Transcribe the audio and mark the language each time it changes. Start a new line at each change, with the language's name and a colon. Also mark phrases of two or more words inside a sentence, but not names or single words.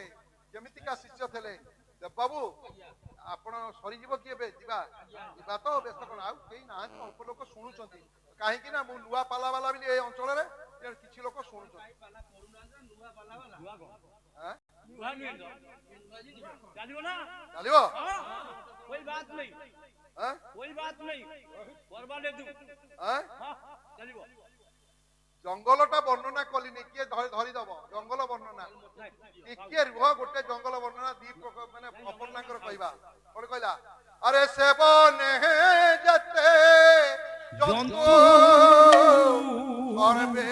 Odia: ଯେମିତିକା ଶିଷ୍ୟ ଥିଲେ, ବାବୁ ଆପଣ ସରିଯିବ କି ଏବେ? ଯିବା ଯିବା ତ ବ୍ୟସ୍ତ କଣ, ଆଉ କେହି ନାହାନ୍ତି, ଅଳ୍ପ ଲୋକ ଶୁଣୁଛନ୍ତି। କାହିଁକି ନା ମୁଁ ନୂଆ ପାଲା ବାଲା ବୋଲି ଏଇ ଅଞ୍ଚଳରେ କିଛି ଲୋକ ଶୁଣୁଛନ୍ତି। ଚାଲିବ ନା? ଚାଲିବ?
Hindi: कोई बात नहीं, हाँ? कोई बात नहीं, बर्बादे दू हाँ?
Odia: चलिबो। ଜଙ୍ଗଲଟା ବର୍ଣ୍ଣନା କଲିନି, କିଏ ଧରିଦବ ଜଙ୍ଗଲ ବର୍ଣ୍ଣନା? ଟିକେ ରୁହ, ଗୋଟେ ଜଙ୍ଗଲ ବର୍ଣ୍ଣନା ଦି ମାନେ ଅପର୍ଣ୍ଣାଙ୍କର କହିବା। କଣ କହିଲା? ଆରେ ସେବନେ ଯେତେ ଜନ୍ତୁ ସର୍ବେ